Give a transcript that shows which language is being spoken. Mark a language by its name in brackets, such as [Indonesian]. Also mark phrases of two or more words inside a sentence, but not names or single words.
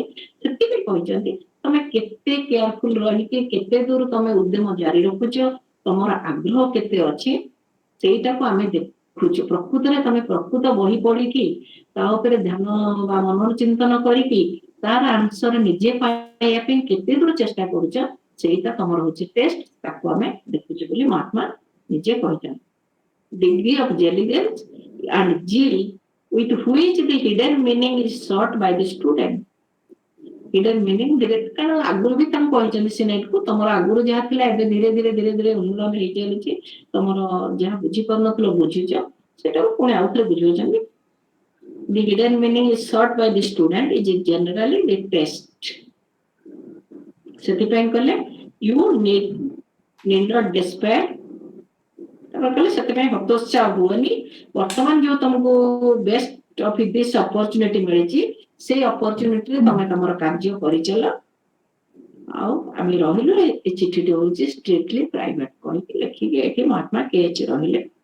[Odia] ସେଥିପାଇଁ କହିଛନ୍ତି ତମେ କେତେ କେୟାରଫୁଲ ରହିକି କେତେ ଦୂର ତମେ ଉଦ୍ୟମ ଜାରି ରଖୁଛ, ତମର ଆଗ୍ରହ କେତେ ଅଛି, ସେଇଟାକୁ ଆମେ ଦେଖୁଛୁ। ପ୍ରକୃତରେ ତମେ ପ୍ରକୃତ ବହି ପଢିକି ତା ଉପରେ ଧ୍ୟାନ ବା ମନନ ଚିନ୍ତନ କରିକି ତାର ଆନ୍ସର ନିଜେ ପାଇବା ପାଇଁ କେତେ ଦୂର ଚେଷ୍ଟା କରୁଛ, ସେଇଟା ତମର ହଉଛି ଟେଷ୍ଟ। ତାକୁ ଆମେ ଦେଖୁଛୁ ବୋଲି ମହାତ୍ମା ନିଜେ କହିଛନ୍ତି। [English] Degree of diligence and zeal with which the hidden meaning is sought by the student. Hidden meaning [Odia] କାରଣ ଆଗରୁ ବି ତାଙ୍କୁ କହିଛନ୍ତି ସିନେଟକୁ, ତମର ଆଗରୁ ଯାହା ଥିଲା ଏବେ ଧୀରେ ଧୀରେ ଧୀରେ ଧୀରେ ଉନ୍ମୂଳନ ହେଇ ଚାଲିଛି। ତମର ଯାହା ବୁଝିପାରୁନଥିଲ ବୁଝୁଛ, ସେଟାକୁ ପୁଣି ଆଉ ଥରେ ବୁଝଉଛନ୍ତି। [English] The hidden meaning is sought by the student is generally the test. [Odia] ସେଥିପାଇଁ କହିଲେ [English] you need not despair. [Odia] କହିଲେ ସେଥିପାଇଁ ହତୋତ୍ସାହ ହୁଅନି। ବର୍ତ୍ତମାନ ଯୋଉ ତମକୁ [English] best of this opportunity [Odia] ମିଳିଛି, ସେଇ ଅପରଚ୍ୟୁନିଟିରେ ତମେ ତମର କାର୍ଯ୍ୟ କରିଚାଲ। ଆଉ ଆମେ ରହିଲୁ ଏ ଚିଠିଟି ହଉଛି [English] strictly private [Odia] କହିକି ଲେଖିକି ଏଠି ମହାତ୍ମା KH ରହିଲେ।